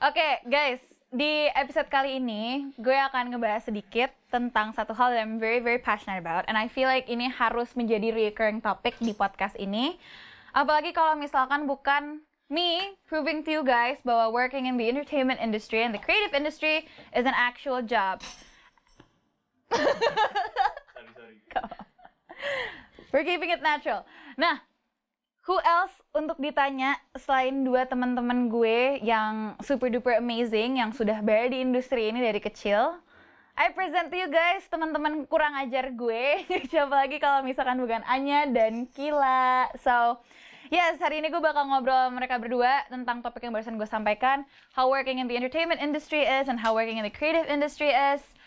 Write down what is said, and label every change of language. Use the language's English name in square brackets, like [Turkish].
[Indonesian] Oke, guys, di episode kali ini gue akan ngebahas sedikit tentang satu hal [English] that I'm very, very passionate about, and I feel like [Indonesian] ini harus menjadi [English] recurring topic [Indonesian] di podcast ini. Apalagi kalau misalkan bukan [English] me proving to you guys bahwa working in the entertainment industry and the creative industry is an actual job. We're keeping it natural. [Indonesian] Nah, [English] who else [Indonesian] untuk ditanya selain dua teman-teman gue yang super duper amazing yang sudah berada di industri ini dari kecil? [English] I present to you guys [Indonesian] teman-teman kurang ajar gue. Siapa lagi kalau misalkan bukan Anya dan Kila. So, yes, hari ini gue bakal ngobrol sama mereka berdua tentang topik yang barusan gue sampaikan. [English] How working in the entertainment industry is and how working in the creative industry is.